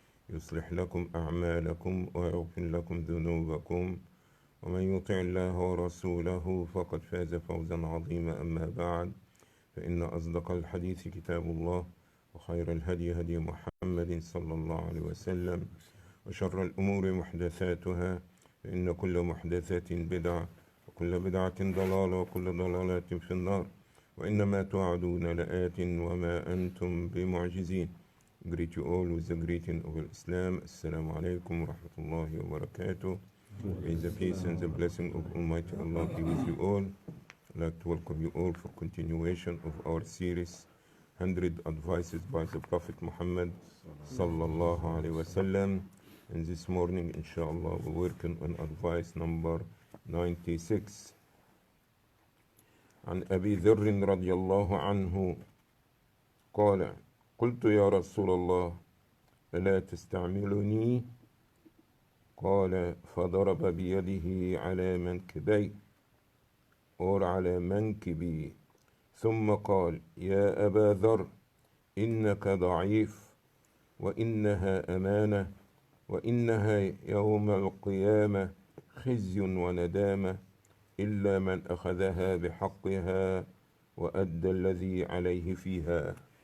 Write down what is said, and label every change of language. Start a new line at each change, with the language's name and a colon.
Arabic: يصلح لكم أعمالكم ويغفر لكم ذنوبكم ومن يطع الله ورسوله فقد فاز فوزا عظيما أما بعد فإن أصدق الحديث كتاب الله وخير الهدي هدي محمد صلى الله عليه وسلم وشر الأمور محدثاتها فإن كل محدثة بدعة وكل بدعة ضلالة وكل ضلالة في النار وإنما توعدون لآت وما أنتم بمعجزين.
English: Greet you all with the greeting of Islam.
Arabic: Assalamu alaikum wa rahmatullahi wa barakatuh.
English: May the peace and the blessing of Almighty Allah be with you all. I'd like to welcome you all for continuation of our series 100 Advices by the Prophet Muhammad sallallahu alaihi wasallam. And this morning, inshallah, we're working on advice number 96.
Arabic: عن أبي ذر رضي الله عنه قال قلت يا رسول الله ألا تستعملني قال فضرب بيده على منكبي أو على منكبي ثم قال يا أبا ذر إنك ضعيف وإنها أمانة وإنها يوم القيامة خزي وندامة إلا من أخذها بحقها وأدى الذي عليه فيها.